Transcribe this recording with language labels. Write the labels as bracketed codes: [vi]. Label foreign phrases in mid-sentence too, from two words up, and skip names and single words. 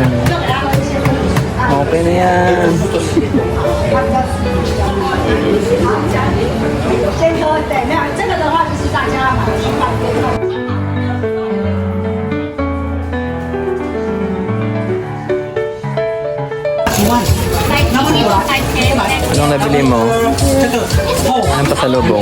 [tl] Okay na yan. [zh] 先喝，对，没有这个的话就是大家买去买这个。 [tl] Anong nabili mo? Anong pasalubong?